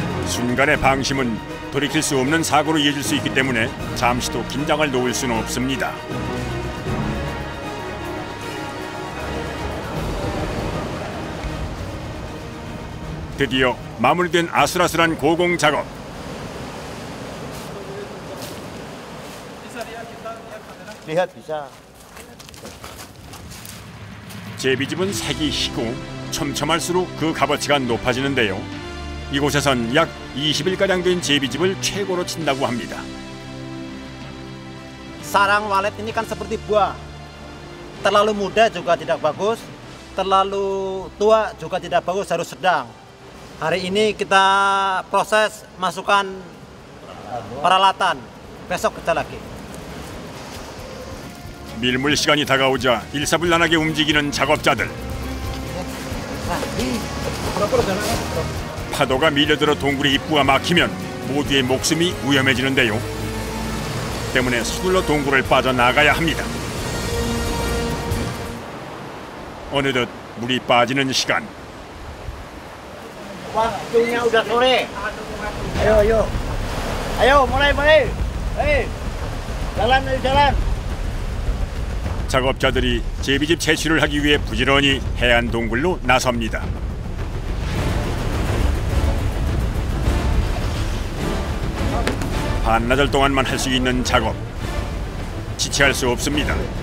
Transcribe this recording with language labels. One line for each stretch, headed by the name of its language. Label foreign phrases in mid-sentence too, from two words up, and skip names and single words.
Korean: 순간의 방심은 돌이킬 수 없는 사고로 이어질 수 있기 때문에 잠시도 긴장을 놓을 수는 없습니다. 드디어 마무리된 아슬아슬한 고공 작업.
Indonesian: Lihat bisa.
Korean: 제비집은 색이 희고 촘촘할수록 그 값어치가 높아지는데요. 이곳에선 약 20일가량 된 제비집을 최고로 친다고 합니다.
Indonesian: Sarang walet ini kan seperti buah. Terlalu muda juga tidak bagus, terlalu tua juga tidak bagus, harus sedang. Hari ini kita proses masukkan peralatan, besok kerja lagi.
Korean: 밀물 시간이 다가오자 일사불란하게 움직이는 작업자들. 파도가 밀려들어 동굴의 입구가 막히면 모두의 목숨이 위험해지는데요. 때문에 서둘러 동굴을 빠져나가야 합니다. 어느덧 물이 빠지는 시간.
Indonesian: Waktunya udah sore. Ayo, ayo. Ayo, mulai. Hei. Jalan.
Korean: 작업자들이 제비집 채취를 하기 위해 부지런히 해안 동굴로 나섭니다. 반나절 동안만 할 수 있는 작업. 지체할 수 없습니다.